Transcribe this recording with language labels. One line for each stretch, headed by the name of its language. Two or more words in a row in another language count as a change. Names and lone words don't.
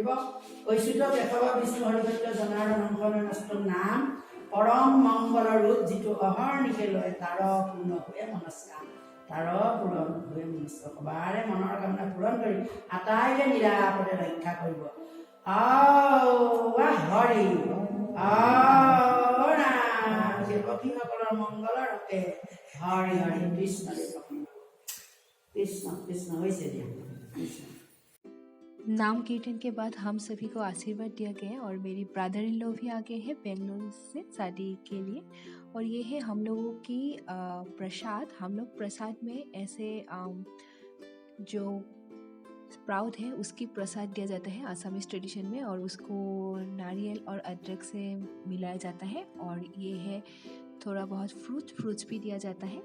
Assamese: ঐশ্বৰ্য কেশৱ বিষ্ণু হৰিভক্ত জনাৰ্দন নষ্ট নাম পৰম মংগলৰ ৰূপ যিটো অহৰ্নিশে লয় তাৰ পূৰ্ণ হৈ মনস্কাম তাৰ পূৰণ হৈ মনস্ক সবাৰে মনৰ কামনা পূৰণ কৰি আটাইকে নিৰাপদে ৰক্ষা কৰিব। হৰি সেৱকীসকলৰ মংগলৰ ৰূপে হৰি হৰি কৃষ্ণ
Hindi: कृष्ण कृष्ण वैसे दिया। नाम कीर्तन के बाद हम सभी को आशीर्वाद दिया गया और मेरी
English: brother in law
Hindi: भी आ गए हैं बेंगलोर से शादी के लिए। और ये है हम लोगों की प्रसाद। हम लोग प्रसाद में ऐसे जो स्प्राउट है उसकी प्रसाद दिया जाता है
English: Assamese tradition
Hindi: में, और उसको नारियल और अदरक से मिलाया जाता है, और ये है थोड़ा बहुत फ्रूट्स भी दिया जाता है।